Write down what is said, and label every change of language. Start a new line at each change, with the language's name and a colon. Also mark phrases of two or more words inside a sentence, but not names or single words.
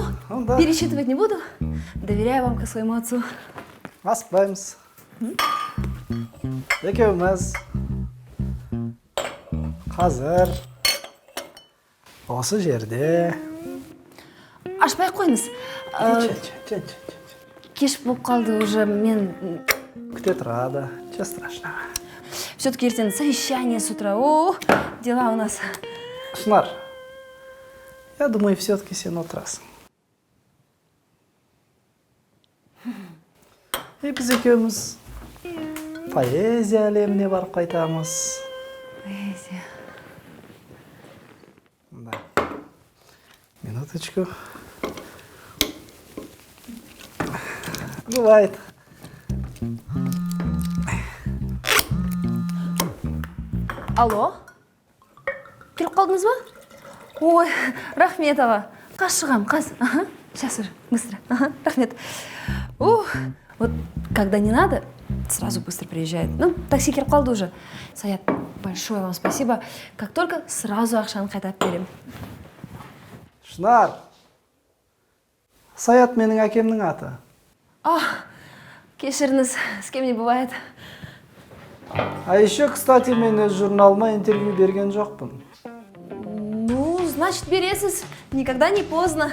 Russian: да. пересчитывать не буду. Доверяю вам как своему отцу.
Kazakh: Аспаймыз. Екеуміз қазір осы жерде. Ашпай қойыңыз. Кеш болып қалды уже, мен... Күте тұрады,
Russian: ничего страшного. Все-таки ертең совещание с утра. О, дела у нас. Шынар, я думаю, все-таки
Kazakh: сен отырасың. Біз екеуміз поэзия әлеміне барып қайтамыз. Поэзия.
Russian: Да. Минуточку. Бывает. Алло?
Kazakh: Келіп қалдыңыз ба? Ой, рахмет аға. Қас шығам, қас.
Russian: Ага, сейчас уже, быстро. Ага, рахмет. Вот когда не надо, сразу быстро приезжает. Ну,
Kazakh: такси келіп қалды уже.
Russian: Саят, большое вам спасибо. Как только сразу
Kazakh: ақшаны қайтарып берем. Шынар, Саят менің әкемнің аты. Кешіріңіз,
Russian: с кем не бывает. А еще, кстати,
Kazakh: мен өз журналыма интервью берген жоқпын.
Russian: Ну, значит, бересіз. Никогда не поздно.